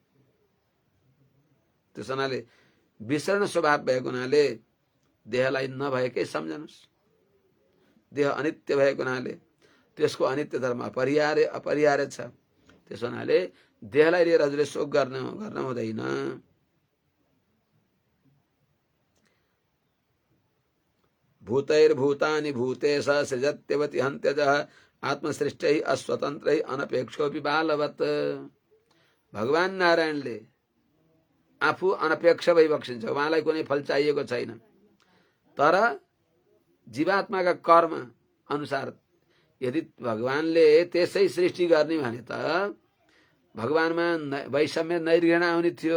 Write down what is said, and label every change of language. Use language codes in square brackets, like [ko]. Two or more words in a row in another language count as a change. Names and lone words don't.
[ne] त्यस हुनाले विसरण स्वभाव भएको हुनाले देहलाई नभएकै सम्झनुस्। देह अनित्य भएको हुनाले त्यसको अनित्य धर्म अपरिहार्य छ। त्यस हुनाले देहलाई लिएर हजुरले शोक गर्न हुँदैन। [sa] भूतैर्भूतानि भूतेश सृजत्यवति हन्त्यजः आत्मसृष्टै अस्वतन्त्रै अनपेक्षोऽपि बालवत्। [ne] भगवान नारायणले आफू अनपेक्ष भई बक्सिन्छ, उहाँलाई कुनै फल चाहिएको छैन। तर जीवात्माका कर्म अनुसार यदि भगवानले त्यसै सृष्टि गर्ने भने त भगवानमा [sa] वैषम्य नैर्घृणा [ne] हुने थियो।